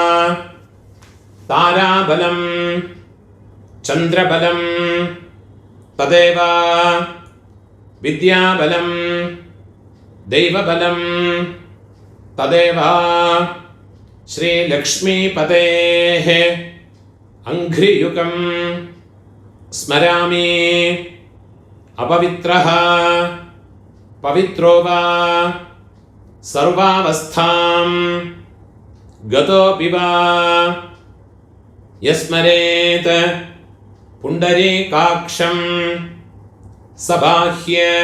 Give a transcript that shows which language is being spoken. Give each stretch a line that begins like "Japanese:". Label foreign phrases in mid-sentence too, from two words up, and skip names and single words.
Sanskrit: ताराबलं चन्द्रबलं तदेव विद्याबलं दैवबलं तदेव श्रीलक्ष्मीपतेः अङ्घ्रियुगं स्मरामि. अपवित्रः पवित्रो वा सर्वावस्थां गतोऽपि वा यस्मरेत् पुण्डरीकाक्षं सबाह्य